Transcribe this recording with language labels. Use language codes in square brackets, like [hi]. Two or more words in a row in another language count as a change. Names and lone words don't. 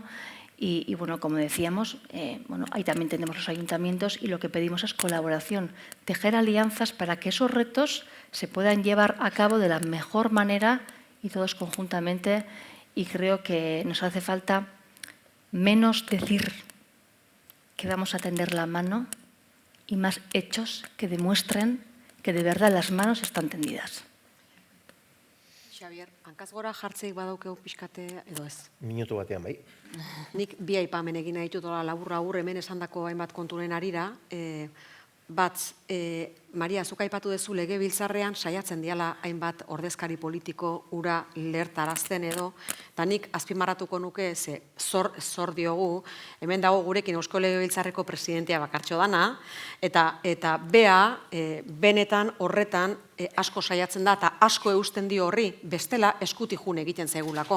[es] Y bueno, como decíamos, bueno, ahí también tenemos los ayuntamientos y lo que pedimos es colaboración, tejer alianzas para que esos retos se puedan llevar a cabo de la mejor manera y todos conjuntamente, y creo que nos hace falta menos decir que vamos a tender la mano y más hechos que demuestren que de verdad las manos están tendidas. [eu] Xabier, hankaz gora jartzeik badaukeu pixkate edo ez? Minutu batean, bai. Nik bi aipamen egin nahi ditut labur hemen esandako hainbat konturen harira. Bat, Maria, zuk aipatu duzu legebiltzarrean saiatzen diala hainbat ordezkari politiko ura lertarazten edo, eta nik azpimarratuko nuke zor diogu, hemen dago gurekin Eusko Legebiltzarreko presidentea bakartxo dana, eta bea benetan horretan asko saiatzen da, eta asko eusten dio horri, bestela eskutik jun egiten zaigulako.